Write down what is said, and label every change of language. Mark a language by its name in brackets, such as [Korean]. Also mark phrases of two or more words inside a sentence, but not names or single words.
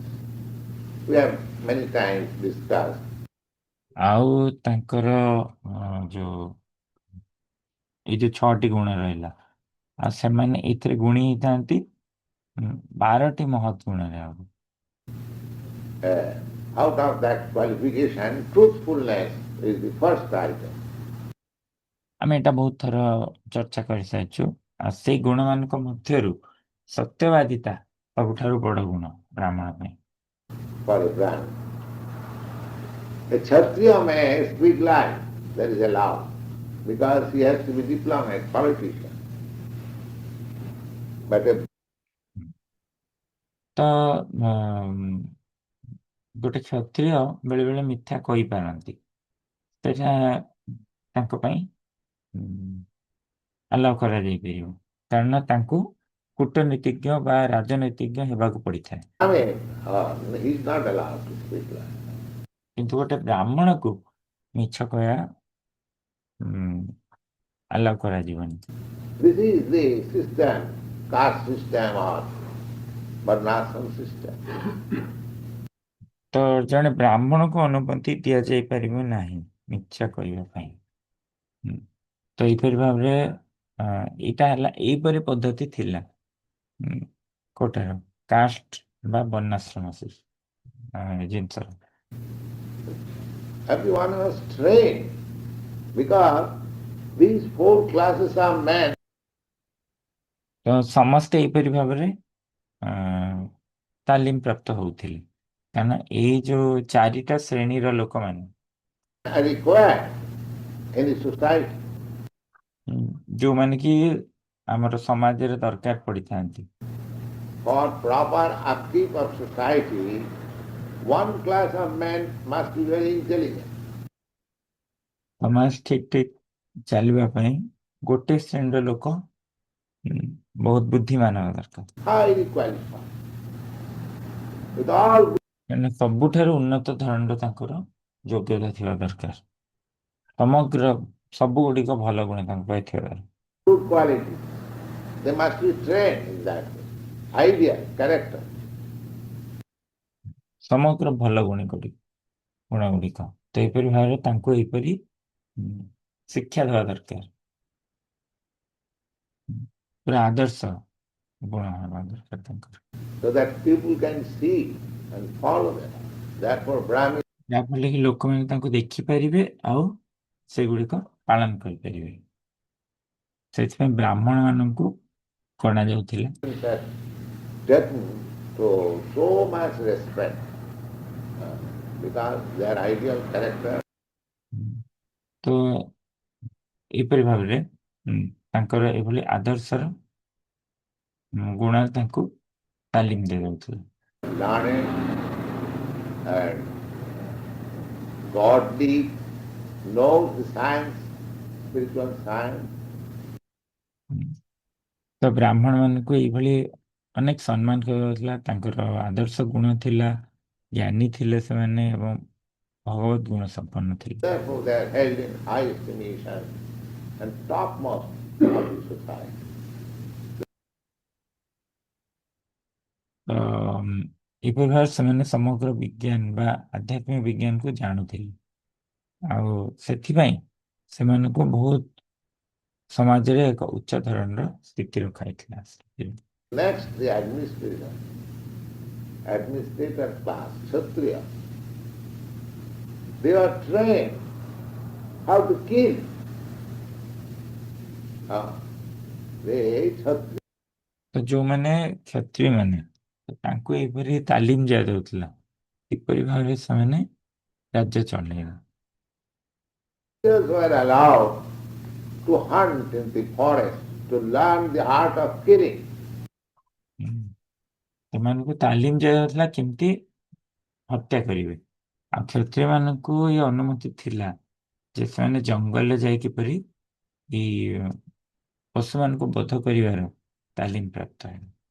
[English] We have many times discussed. [Odia] ଆଉ ତାଙ୍କର ଯୋଉ ଏଇ ଯୋଉ 6ଟି ଗୁଣ ରହିଲା, ଆଉ ସେମାନେ ଏଥିରେ ଗୁଣୀ ହେଇଥାନ୍ତି 12ଟି ମହତ୍ ଗୁଣରେ। ଆଉ [English] Out of that qualification, truthfulness is the first item. [Odia] ଆମେ ଏଇଟା ବହୁତ ଥର ଚର୍ଚ୍ଚା କରିସାରିଛୁ। ଆଉ ସେଇ ଗୁଣମାନଙ୍କ ମଧ୍ୟରୁ ସତ୍ୟବାଦିତା ସବୁଠାରୁ ବଡ଼ ଗୁଣ ବ୍ରାହ୍ମଣ ପାଇଁ। [English] For a Brahmin. A Kshatriya may speak lie, that is allowed, because he has to be diplomat, politician. But a [Odia] ତ ଗୋଟେ କ୍ଷତ୍ରିୟ ବେଳେବେଳେ ମିଥ୍ୟା କହିପାରନ୍ତି, ସେଟା ତାଙ୍କ ପାଇଁ ଆଲାଉ କରାଯାଇପାରିବ, କାରଣ ତାଙ୍କୁ କୂଟନୀତିଜ୍ଞ ବା ରାଜନୀତିଜ୍ଞ ହେବାକୁ ପଡ଼ିଥାଏ। [English] Brahmin, he is not allowed to speak lie. [Odia] କିନ୍ତୁ ଗୋଟେ ବ୍ରାହ୍ମଣକୁ ମିଛ କହିବା ଆଲାଉ କରାଯିବନି। [English] This is the system, caste system or varnashram system. [Odia] ତ ଜଣେ ବ୍ରାହ୍ମଣକୁ ଅନୁମତି ଦିଆଯାଇପାରିବ ନାହିଁ ମିଛ କହିବା ପାଇଁ। ତ ଏହିପରି ଭାବରେ ଏଇଟା ହେଲା, ଏଇପରି ପଦ୍ଧତି ଥିଲା କୋଟାର କାଷ୍ଟ ବା ବର୍ଣ୍ଣାଶ୍ରମ ଜିନିଷର। [English] Everyone was trained because these 4 classes of men. [Odia] ତ ସମସ୍ତେ ଏହିପରି ଭାବରେ ଅ, ତାଲିମ ପ୍ରାପ୍ତ ହଉଥିଲେ, କାରଣ ଏଇ ଯୋଉ ଚାରିଟା ଶ୍ରେଣୀର ଲୋକମାନେ [English] are required in the society. [Odia] ଯୋଉମାନେ କି ଆମର ସମାଜରେ ଦରକାର ପଡିଥାନ୍ତି। [English] For proper upkeep of society, one class of men must be very intelligent. [Odia] ସମାଜ ଠିକ ଠିକ ଚାଲିବା ପାଇଁ ଗୋଟେ ଶ୍ରେଣୀର ଲୋକ ଉଁ, ବହୁତ ବୁଦ୍ଧିମାନ ହେବା ଦରକାର, [English] Highly qualified, with all [Odia] କାରଣ ସବୁଠାରୁ ଉନ୍ନତ ଧରଣର ତାଙ୍କର ଯୋଗ୍ୟତା ଥିବା ଦରକାର, ସମଗ୍ର ସବୁ ଗୁଡ଼ିକ ଭଲ ଗୁଣ ତାଙ୍କ ପାଇଁ ଥିବା ଦରକାର। [English] good qualities. They must be trained in that way. Idea, character. [Odia] ସମଗ୍ର ଭଲ ଗୁଣ ଗୁଡ଼ିକ ତ ଏହିପରି ଭାବରେ ତାଙ୍କୁ ଏହିପରି ଶିକ୍ଷା ଦେବା ଦରକାର, ପୁରା ଆଦର୍ଶ ଗୁଣ ହେବା ଦରକାର ତାଙ୍କର, [English] So that people can see and follow them. Therefore, Brahmin [Odia] ଯାହାଫଳରେ କି ଲୋକମାନେ ତାଙ୍କୁ ଦେଖିପାରିବେ ଆଉ ସେଗୁଡ଼ିକ ପାଳନ କରିପାରିବେ। ସେଥିପାଇଁ ବ୍ରାହ୍ମଣ ମାନଙ୍କୁ ଗଣାଯାଉଥିଲା। [English] had taken to so much respect uh, because their ideal character. [Odia] ତ ଏହିପରି ଭାବରେ ତାଙ୍କର ଏଭଳି ଆଦର୍ଶର ଗୁଣରେ ତାଙ୍କୁ ତାଲିମ ଦିଆଯାଉଥିଲା। [English] Learned and godly, knows the science, spiritual science. [Odia] ତ ବ୍ରାହ୍ମଣ ମାନଙ୍କୁ ଏଇଭଳି ଅନେକ ସମ୍ମାନ କରାଯାଉଥିଲା, ତାଙ୍କର ଆଦର୍ଶ ଗୁଣ ଥିଲା, ଜ୍ଞାନୀ ଥିଲେ ସେମାନେ ଏବଂ ଭଗବତ ଗୁଣ ସମ୍ପନ୍ନ ଥିଲେ। [English] Therefore, they are held in high estimation and topmost of the society. [Odia] ତ ଏପରି ଭାବରେ ସେମାନେ ସମଗ୍ର ବିଜ୍ଞାନ ବା ଆଧ୍ୟାତ୍ମିକ ବିଜ୍ଞାନକୁ ଜାଣୁଥିଲେ, ଆଉ ସେଥିପାଇଁ ସେମାନଙ୍କୁ ବହୁତ ସମାଜରେ ଏକ ଉଚ୍ଚ ଧରଣର ସ୍ଥିତି ରଖାଯାଇଥିଲା। [English] Next, the administrator class, Kshatriya. They are trained how to kill. They Kshatriya. [Odia] ତ ଯୋଉମାନେ କ୍ଷତ୍ରିୟ ମାନେ ତାଙ୍କୁ ଏପରି ତାଲିମ ଦିଆଯାଉଥିଲା କିପରି ଭାବରେ ସେମାନେ ରାଜ୍ୟ ଚଳେଇବେ। [English] Were allowed to hunt in the forest to learn the art of killing. [Odia] ସେମାନଙ୍କୁ ତାଲିମ ଦିଆଯାଉଥିଲା କେମିତି ହତ୍ୟା କରିବେ, ଆଉ କ୍ଷତ୍ରିୟ ମାନଙ୍କୁ ଏ ଅନୁମତି ଥିଲା ଯେ ସେମାନେ ଜଙ୍ଗଲରେ ଯାଇ କିପରି ଏଇ ପଶୁମାନଙ୍କୁ ବଧ କରିବାର ତାଲିମ ପ୍ରାପ୍ତ ହେବେ।